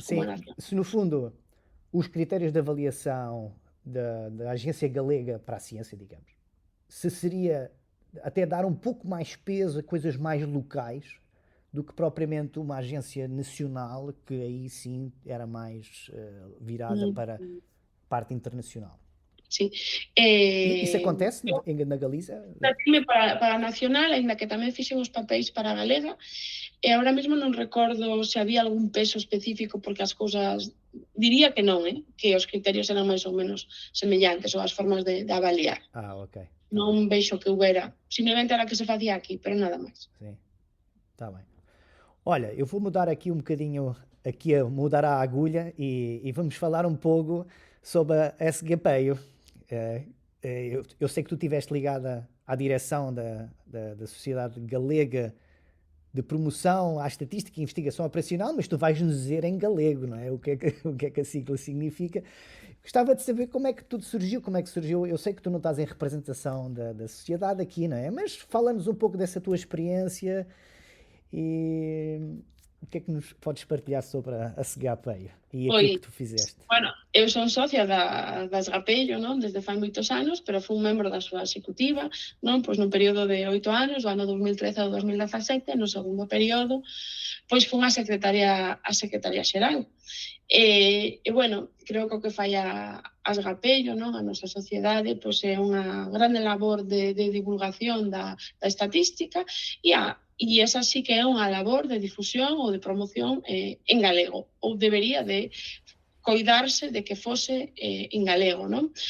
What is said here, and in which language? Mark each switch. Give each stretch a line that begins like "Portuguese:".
Portuguese: Sim, se no fundo os critérios de avaliação da agência galega para a ciência, digamos, se seria até dar um pouco mais peso a coisas mais locais do que propriamente uma agência nacional, que aí sim era mais virada para a parte internacional. Sim. Isso acontece na Galiza?
Galician: Para a nacional, ainda que tamén fixen os papéis para a galega, e agora mesmo non recordo se había algún peso específico, porque as cousas, diría que non, que os criterios eran máis ou menos semellantes, ou as formas de avaliar. Ok. Non vexo que houbera, simplemente era que se facía aquí, pero nada máis.
Portuguese: Sim, está bem. Olha, eu vou mudar aqui um bocadinho, mudar a agulha e vamos falar um pouco sobre a SGPeio. Eu sei que tu estiveste ligada à direção da Sociedade Galega de Promoção à Estatística e Investigação Operacional, mas tu vais-nos dizer em galego, não é? O que é que a sigla significa. Gostava de saber como é que tudo surgiu, Eu sei que tu não estás em representação da sociedade aqui, não é? Mas fala-nos um pouco dessa tua experiência e o que é que nos podes partilhar sobre a SGPeio e aquilo que tu fizeste?
Galician: Bueno, eu son socia da SGPeio, non? Desde fai moitos anos, pero fui un membro da súa executiva, non? Pois nun período de 8 anos, do ano 2013 ao 2017, no segundo período, pois fui a secretaria xeral. E bueno, creo que o que fai a SGPeio, non? A nosa sociedade, pois é unha grande labor de divulgación da estatística e esa sí que é unha labor de difusión ou de promoción en galego, ou debería de coidarse de que fose en galego, non?